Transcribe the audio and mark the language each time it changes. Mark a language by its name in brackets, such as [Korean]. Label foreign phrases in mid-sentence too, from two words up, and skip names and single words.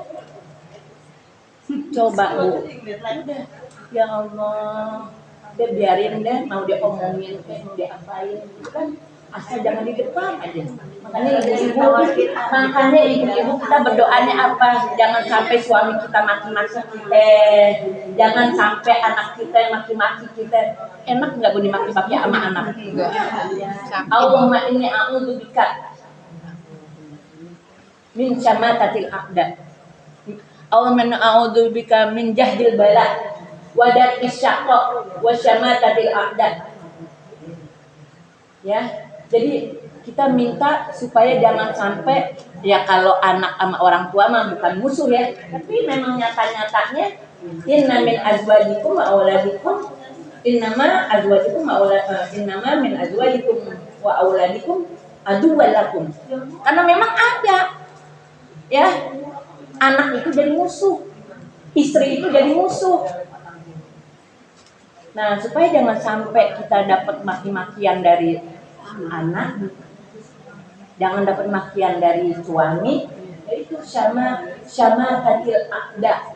[Indonesian] Coba Bu, udah, [Arabic] يا الله, [Indonesian] dia biarin deh, mau dia omongin, mau dia apain, kan asal jangan di depan aja. Makanya ibu-ibu kita berdoanya apa? Jangan sampai suami kita maki-maki kita, jangan sampai anak kita yang maki-maki kita. Enak nggak Bu dimaki-maki sama anak? [Arabic] اللهم إني أعوذ بك من شماتة الأعداء. اللهم أعوذ بك من جهد البلاء ودرك الشقاء وشماتة الأعداء. [Indonesian] Ya, jadi kita minta supaya jangan sampai, ya kalau anak sama orang tua mah bukan musuh ya, tapi memang nyata-nyatanya [Arabic] إن من أزواجكم وأولادكم إنما من أزواجكم وأولادكم عدوا لكم. [Indonesian] Karena memang ada ya, anak itu jadi musuh, istri itu jadi musuh. Nah, supaya jangan sampai kita dapat maki-makian dari anak, jangan dapat makian dari suami, yaitu sama tatil a'da.